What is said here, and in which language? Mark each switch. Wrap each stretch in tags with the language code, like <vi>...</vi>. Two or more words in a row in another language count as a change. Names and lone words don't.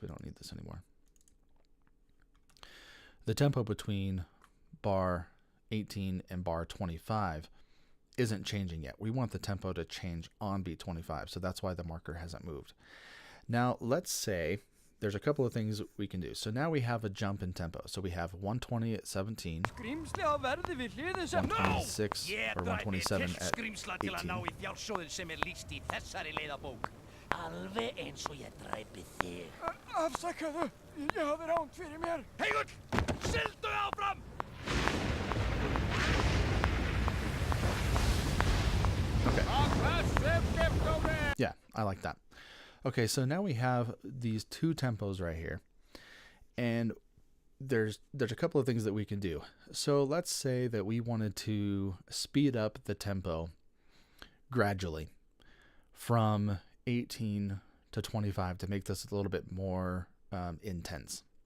<en>We don't need this anymore. The tempo between bar 18 and bar 25 isn't changing yet. We want the tempo to change on beat 25, so that's why the marker hasn't moved. Now let's say there's a couple of things we can do. So now we have a jump in tempo. So we have 120 at 17, 126 or 127 at 18.</en> <is>Alveg eins og ég dræpi þig. Afsakaðu, ég hafði ránt fyrir mér. Heigull, sigldu áfram!</is> <en>Okay. Yeah, I like that. Okay, so now we have these two tempos right here, and there's a couple of things that we can do. So let's say that we wanted to speed up the tempo gradually from 18 to 25 to make this a little bit more intense.</en>